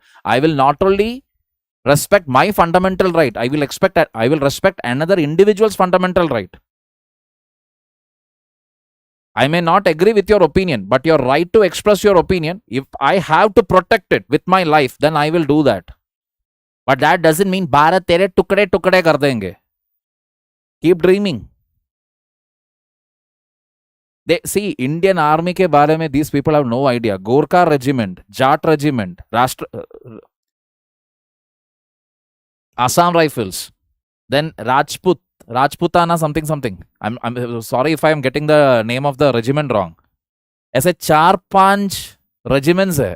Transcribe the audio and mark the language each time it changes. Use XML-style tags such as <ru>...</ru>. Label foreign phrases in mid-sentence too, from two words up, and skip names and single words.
<en>I will not only respect my fundamental right, I will respect another individual's fundamental right. I may not agree with your opinion, but your right to express your opinion, if I have to protect it with my life, then I will do that. But that doesn't mean</en> <hi>भारत तेरे टुकड़े टुकड़े कर देंगे.</hi> <en>Keep dreaming. They see Indian Army</en> <hi>के बारे में,</hi> <en>these people have no idea. Gorkha Regiment, Jat Regiment, Assam Rifles, then Rajputana something. I'm sorry if I'm getting the name of the regiment wrong.</en> <hi>ऐसे 4-5 regiments hai.</hi>